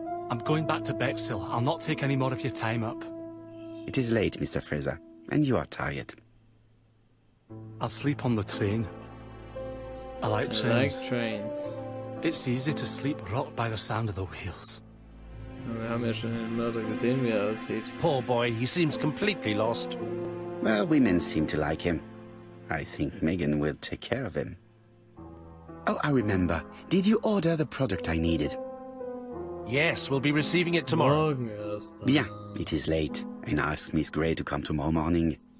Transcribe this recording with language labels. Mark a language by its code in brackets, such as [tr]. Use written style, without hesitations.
[en] I'm going back to Bexhill. I'll not take any more of your time up. It is late, Mr. Fraser, and you are tired. I'll sleep on the train. I like trains. Trains. It's easy to sleep rocked by the sound of the wheels. [de] Wir haben ja schon den Mörder gesehen, wie aussieht. [en] Poor boy, he seems completely lost. Well, women seem to like him. I think Megan will take care of him. Oh, I remember. Did you order the product I needed? Yes, we'll be receiving it tomorrow. [de] Morgen erst. [en] Bien, it is late, and I asked Miss Grey to come tomorrow morning.